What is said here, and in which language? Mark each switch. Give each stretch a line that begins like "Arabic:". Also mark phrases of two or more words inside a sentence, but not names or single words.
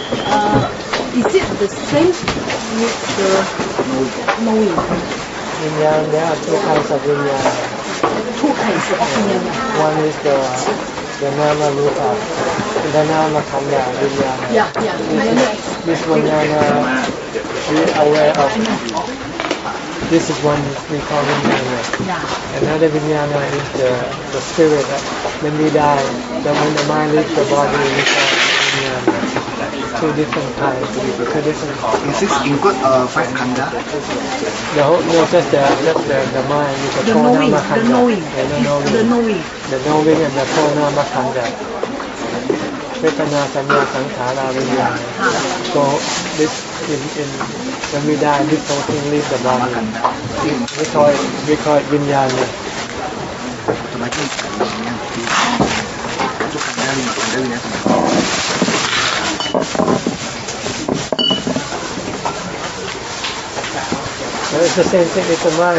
English: is it the same with the knowing? Vinyan, there are two kinds of vinyan. Two kinds of vinyan. One is the
Pali: nama rupa,
English: the
Pali: nama khanda vinyan.
English: This vinyana we are aware of. This is one we call vinyana. Another vinyana is the spirit. When we die, when the mind leaves the body, we call vinyana. Two different kinds. Is this include five khanda? No, just the mind with the four
Pali: nama khanda.
English: The knowing and the four
Pali: nama khanda. Vedana, Sanya, Sankhara, Vinyana.
English: So this when we die, this whole thing leaves the body. We call it Vinyana. So it's the same thing with the mind.